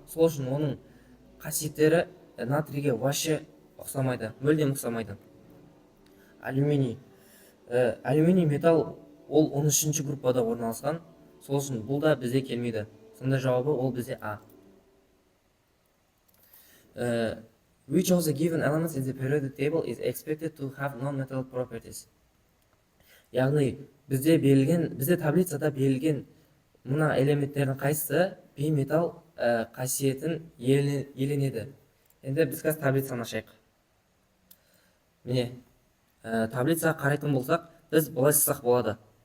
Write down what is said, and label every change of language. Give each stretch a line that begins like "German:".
Kazakh: Сол үшін оның қасиеттері натрийге вообще ұқсамайды, мүлдем ұқсамайды. Алюминий, металл ол 13-ші группада орналасқан. Сол үшін бұл да бізде келмейді. Сонда жауабы ол бізде А.
English: Which of the given elements in the periodic table is expected to have non-metallic properties?
Kazakh: Яғни бізде таблицада берілген мына элементтердің қайсысы бейметалл қасиетін иеленеді. Енді біз қазір таблицаны ашайық. Міне, таблицаға қарайтын болсақ, біз былай жазсақ болады.